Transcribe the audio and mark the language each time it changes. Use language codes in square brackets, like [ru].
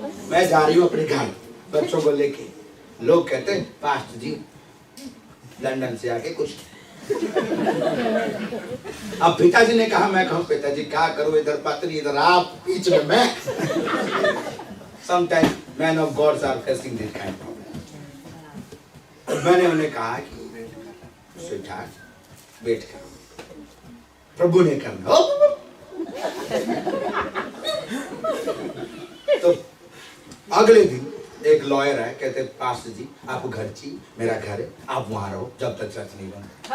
[hi] मैं जा रही हूँ अपने घर बच्चों को लेके। लोग कहते हैं पास्टर जी लंदन से आके कुछ। अब पिताजी ने कहा, मैं कहूँ पिताजी क्या करूँ, इधर पत्नी इधर आप, बीच में मैं। [en] Sometimes men of God are facing this kind of problem. [hi] मैंने उन्हें कहा कि [en] sweetheart wait [hi] करो, प्रभु ने करना। तो अगले दिन एक लॉयर है, कहते पास्टर जी आप घर चाहिए, मेरा घर है, आप वहां रहो जब तक चर्च नहीं बनता।